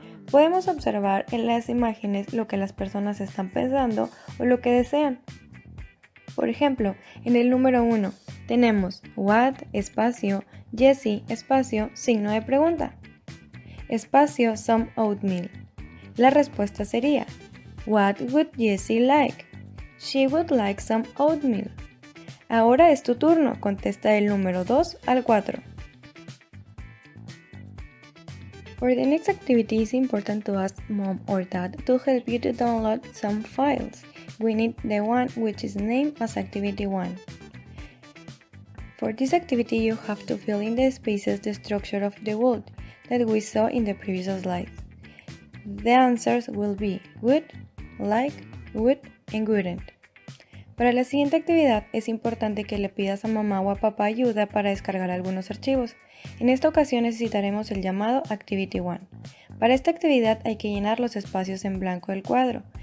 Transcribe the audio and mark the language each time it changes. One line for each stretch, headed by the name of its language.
Spanish: Podemos observar en las imágenes lo que las personas están pensando o lo que desean. Por ejemplo, en el número 1 tenemos what, espacio, Jessie, espacio, signo de pregunta, espacio,
English: some oatmeal.
Spanish: La respuesta sería,
English: what would Jessie like? She would like some oatmeal.
Spanish: Ahora es tu turno, contesta del número 2 al 4.
English: For the next activity, it's important to ask mom or dad to help you to download some files. We need the one which is named as activity 1. For this activity, you have to fill in the spaces the structure of the would that we saw in the previous slide. The answers will be would, like, would, and wouldn't.
Spanish: Para la siguiente actividad es importante que le pidas a mamá o a papá ayuda para descargar algunos archivos. En esta ocasión necesitaremos el llamado Activity 1. Para esta actividad hay que llenar los espacios en blanco del cuadro.